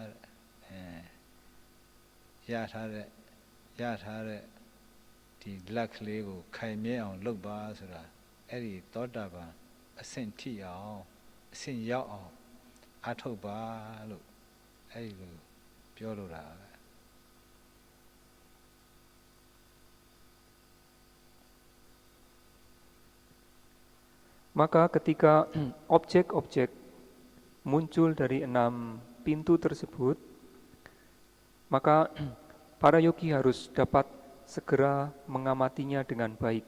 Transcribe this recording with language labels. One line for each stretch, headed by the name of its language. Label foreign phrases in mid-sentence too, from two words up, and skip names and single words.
Burmese: ရထားတဲ့ဒီလက်ကလေးကိုခိုင်မြဲအောင်လုပ်ပါဆိုတာအဲ့ဒီသောတာပန်အဆင့်ထိအောင်အဆင့်ရောက်အောင်အားထုတ်ပါလို့အဲ့ဒီလိုပြောလိုတာပဲ
Indonesian: Maka ketika objek-objek muncul dari 6 pintu tersebut, maka para yogi harus dapat segera mengamatinya dengan baik.